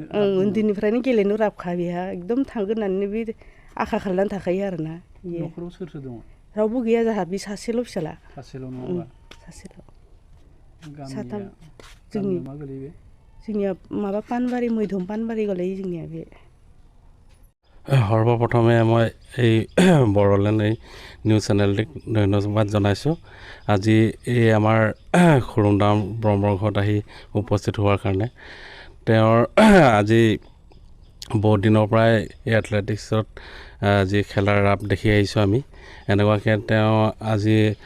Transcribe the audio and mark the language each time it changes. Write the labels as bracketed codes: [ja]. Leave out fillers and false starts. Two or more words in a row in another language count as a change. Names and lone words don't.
[brx] उन्दैनिफ्रायनो गेलेनो राबखा बेहा एकदम थांगोन होननानै बे आखा खालामनानै थाखायो आरोना न'खराव सोर दङ रावबो गैया जोंहा बे सासेल' फिसाला सासेल' नङा सासेल' साथाम जोंनिया माबा पानबारि मैधम पानबारि गोलैयो जोंनिया बे [as] সৰ্বপ্ৰথমে মই এই বড়োলেণ্ড এই নিউজ চেনেলটিক ধন্যবাদ জনাইছোঁ আজি এই আমাৰ খুৰুংদাম ব্ৰহ্মঘৰত আহি উপস্থিত হোৱাৰ কাৰণে তেওঁৰ আজি বহুত দিনৰ পৰাই এই এথলেটিক্সত যি খেলাৰ ৰাপ দেখি আহিছোঁ আমি এনেকুৱাকৈ তেওঁ আজি